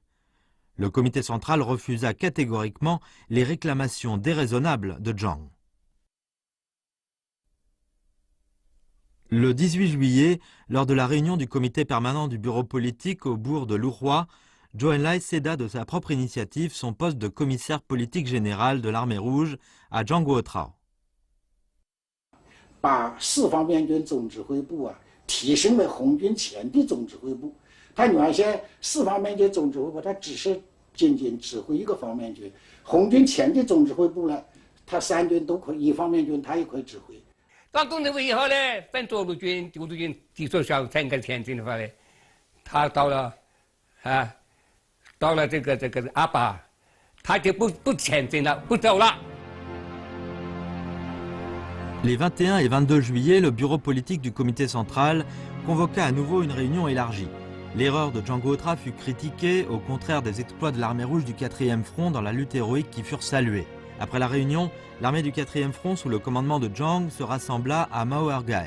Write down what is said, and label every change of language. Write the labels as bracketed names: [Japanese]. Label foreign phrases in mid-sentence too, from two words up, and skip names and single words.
[French] Le comité central refusa catégoriquement les réclamations déraisonnables de Zhang. Le 18 juillet, lors de la réunion du comité permanent du bureau politique au bourg de Luhua, Zhou Enlai céda de sa propre initiative son poste de commissaire politique général de l'armée rouge à Zhang Guotrao. [Chinese] 把四方面军总指挥部提升为红军前的总指挥部。他原先四方面军总指挥部，他只是仅仅指挥一个方面军。红军前的总指挥部呢，他三军都可以，一方面军他也可以指挥。当总指挥以后呢，分左路军、右路军提出想整个前进的话呢，他到了这个阿坝，他就不前进了，不走了。 [French] Les 21 et 22 juillet, le bureau politique du comité central convoqua à nouveau une réunion élargie. L'erreur de Zhang Guotrao fut critiquée, au contraire des exploits de l'armée rouge du 4e front dans la lutte héroïque qui furent salués. Après la réunion, l'armée du 4e front sous le commandement de Zhang se rassembla à Mao'ergai.